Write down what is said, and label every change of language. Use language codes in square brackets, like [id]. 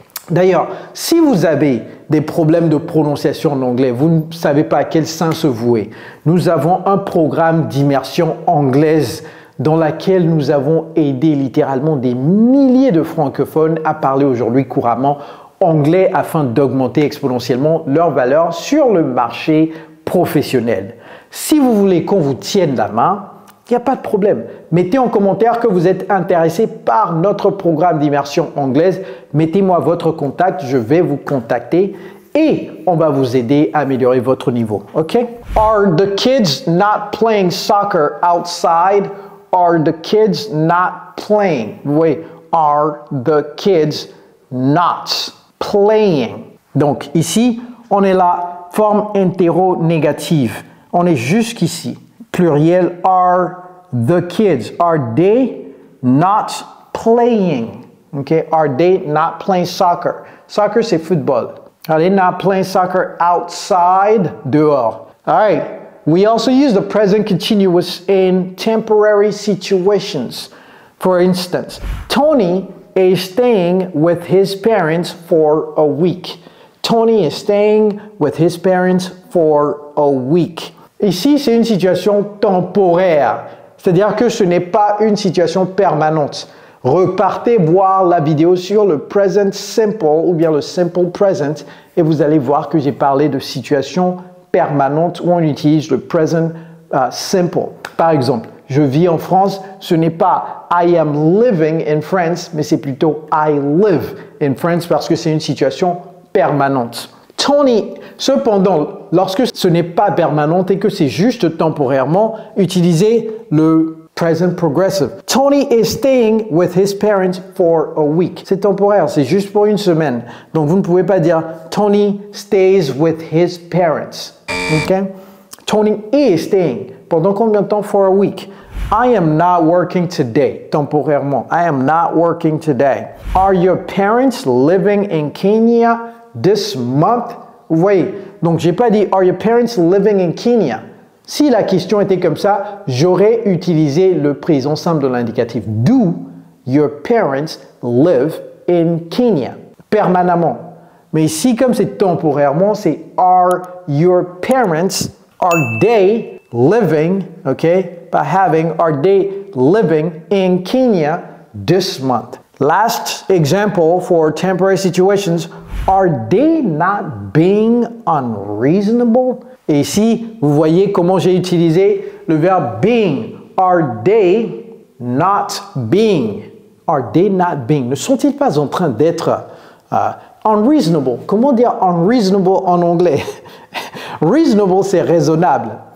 [fr] D'ailleurs, si vous avez des problèmes de prononciation en anglais, vous ne savez pas à quel sein se vouer, nous avons un programme d'immersion anglaise dans laquelle nous avons aidé littéralement des milliers de francophones à parler aujourd'hui couramment anglais afin d'augmenter exponentiellement leur valeur sur le marché professionnel. Si vous voulez qu'on vous tienne la main, il n'y a pas de problème. Mettez en commentaire que vous êtes intéressé par notre programme d'immersion anglaise. Mettez-moi votre contact, je vais vous contacter et on va vous aider à améliorer votre niveau. OK? [en] Are the kids not playing soccer outside? Are the kids not playing? [fr] Vous voyez, [en] are the kids not playing? [fr] Donc ici, on est là, forme interro-négative. On est jusqu'ici. Pluriel, [en] are the kids. Are they not playing? Okay, are they not playing soccer? Soccer, [fr] c'est football. [en] Are they not playing soccer outside? [fr] Dehors. [en] All right. We also use the present continuous in temporary situations. For instance, Tony is staying with his parents for a week. Tony is staying with his parents for a week. [fr] Ici, c'est une situation temporaire, c'est-à-dire que ce n'est pas une situation permanente. Repartez voir la vidéo sur le present simple ou bien le simple present et vous allez voir que j'ai parlé de situations permanentes où on utilise le present simple. Par exemple, je vis en France, ce n'est pas [en] I am living in France, [fr] mais c'est plutôt [en] I live in France [fr] parce que c'est une situation permanente. Tony, cependant, lorsque ce n'est pas permanent et que c'est juste temporairement, utilisez le present progressive. [en] Tony is staying with his parents for a week. [fr] C'est temporaire, c'est juste pour une semaine. Donc vous ne pouvez pas dire [en] Tony stays with his parents. [fr] Okay? [en] Tony is staying. [fr] Pendant combien de temps? [en] For a week. I am not working today. [fr] Temporairement. [en] I am not working today. Are your parents living in Kenya this month? [fr] Vous voyez, donc j'ai pas dit [en] Are your parents living in Kenya? [fr] Si la question était comme ça, j'aurais utilisé le présent simple de l'indicatif. [en] Do your parents live in Kenya? [fr] Permanemment. Mais ici, comme c'est temporairement, c'est [en] Are your parents, are they living, okay, by having, are they living in Kenya this month? Last example for temporary situations, are they not being unreasonable? [fr] Et ici, vous voyez comment j'ai utilisé le verbe being. [en] Are they not being? Are they not being? [fr] Ne sont-ils pas en train d'être [en] unreasonable? [fr] Comment dire unreasonable en anglais? Reasonable, c'est raisonnable.